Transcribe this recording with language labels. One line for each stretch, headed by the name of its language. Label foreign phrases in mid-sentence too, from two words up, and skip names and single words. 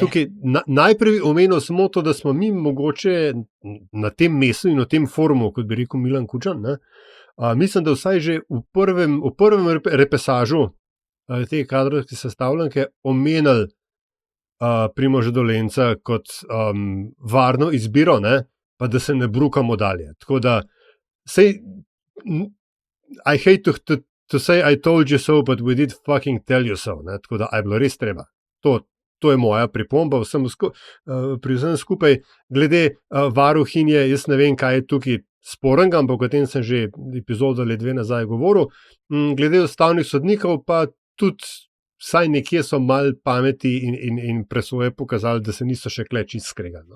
Slovenian: Tukaj najprej omenil samo to, da smo mi mogoče na tem mestu in v tem forumu, kot bi rekel Milan Kučan, ne? Mislim, da vsaj že v prvem repesažu te kadrovske sestavljanke omenili Primoža Dolenca kot varno izbiro, ne? Pa da se ne brukamo dalje. Tako da,
English: I hate to say I told you so, but we did fucking tell you so.
Slovenian: Ne? Tako da, je bilo res treba. To je moja pripomba pri vsem skupaj. Glede varuhinje, jaz ne vem, kaj je tukaj sporenga, ampak o tem sem že epizodo ali 2 nazaj govoril. Glede ustavnih sodnikov pa tudi vsaj nekje so malo pameti in presoje pokazali, da se niso še kle čisto skregali.